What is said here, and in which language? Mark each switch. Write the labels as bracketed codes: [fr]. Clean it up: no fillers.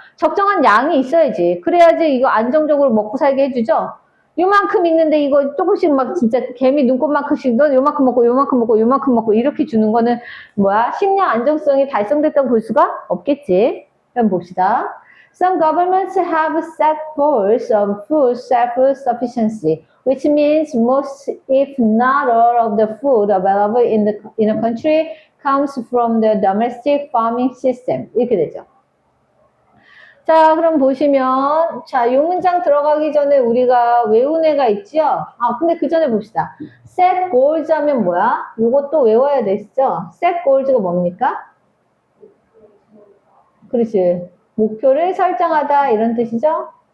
[ko] 적정한 양이 있어야지. 그래야지 이거 안정적으로 먹고 살게 해주죠. 요만큼 있는데 이거 조금씩 막 진짜 개미 눈곱만큼씩 너 요만큼 먹고 요만큼 먹고 요만큼 먹고 이렇게 주는 거는 식량 안정성이 달성됐다고 볼 수가 없겠지. 그럼 봅시다. [en] Some governments have set goals of food self-sufficiency, which means most, if not all, of the food available in a country comes from the domestic farming system. [ko] 이렇게 되죠. 자, 그럼 보시면, 이 문장 들어가기 전에 우리가 외운 애가 있죠? 근데 그 전에 봅시다. set goals 하면 뭐야? 이것도 외워야 되시죠? set goals가 뭡니까? 그렇지. 목표를 설정하다 이런 뜻이죠?